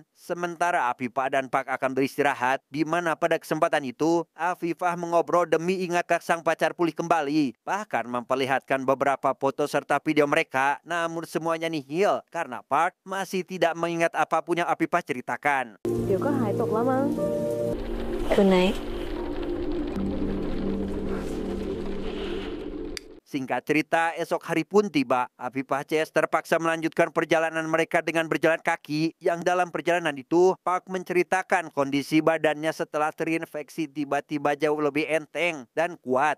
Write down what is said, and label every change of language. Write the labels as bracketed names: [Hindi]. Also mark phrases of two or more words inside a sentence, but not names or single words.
[Indonesian] Sementara Afifah dan Park akan beristirahat, di mana pada kesempatan itu Afifah mengobrol demi ingat sang pacar pulih kembali. Bahkan memperlihatkan beberapa foto serta video mereka, namun semuanya nihil karena Park masih tidak mengingat apapun yang Afifah ceritakan. [Thai] เดี๋ยวก็หายตกแล้วมั้ง [English] Good night. [Indonesian] Singkat cerita, esok hari pun tiba. Afifah CS terpaksa melanjutkan perjalanan mereka dengan berjalan kaki. Yang dalam perjalanan itu, Park menceritakan kondisi badannya setelah terinfeksi tiba-tiba jauh lebih enteng dan kuat.